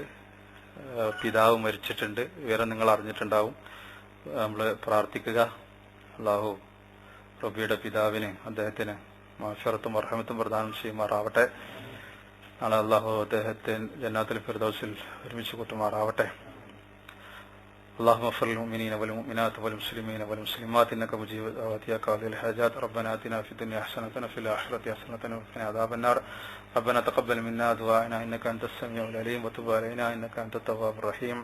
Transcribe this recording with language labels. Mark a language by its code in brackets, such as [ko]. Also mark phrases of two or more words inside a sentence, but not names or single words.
[ml] പിതാവ് മരിച്ചിട്ടുണ്ട്, വിവരം നിങ്ങൾ അറിഞ്ഞിട്ടുണ്ടാവും. നമ്മൾ പ്രാർത്ഥിക്കുക, അള്ളാഹു റൂബിയുടെ പിതാവിന്, അദ്ദേഹത്തിന് മഗ്ഫിറത്തും റഹ്മത്തും പ്രദാനം ചെയ്യുമാറാവട്ടെ. നാളെ അള്ളാഹു അദ്ദേഹത്തെ ജന്നാത്തുൽ ഫിർദൗസിൽ ഒരുമിച്ച് കൂട്ടുമാറാവട്ടെ. [ar] اللهم اغفر للمؤمنين والمؤمنات والمسلمين والمسلمات انك مجيب دعوات يا قاضي الحاجات. ربنا اتنا في الدنيا حسنة وفي الآخرة حسنة وقنا عذاب النار. ربنا تقبل منا دعاءنا انك انت السميع العليم وتب علينا انك انت التواب الرحيم.